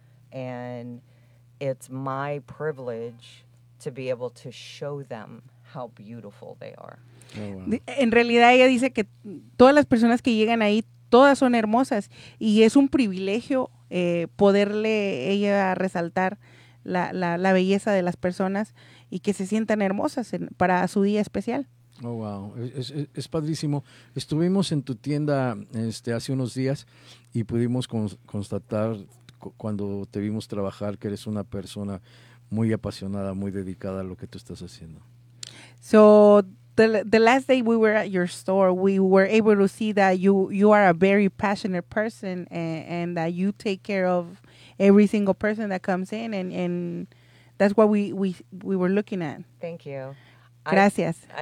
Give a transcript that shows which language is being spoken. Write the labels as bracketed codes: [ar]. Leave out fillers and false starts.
[en] And it's my privilege to be able to show them how beautiful they are. Oh, wow. [es] En realidad, ella dice que todas las personas que llegan ahí, todas son hermosas. Y es un privilegio poderle ella resaltar la belleza de las personas y que se sientan hermosas para su día especial. Oh, wow. Es padrísimo. Estuvimos en tu tienda hace unos días y pudimos constatar cuando te vimos trabajar que eres una persona muy apasionada, muy dedicada a lo que tú estás haciendo. [en] So, the last day we were at your store, we were able to see that you are a very passionate person and that you take care of every single person that comes in and that's what we were looking at. Thank you. [es] Gracias.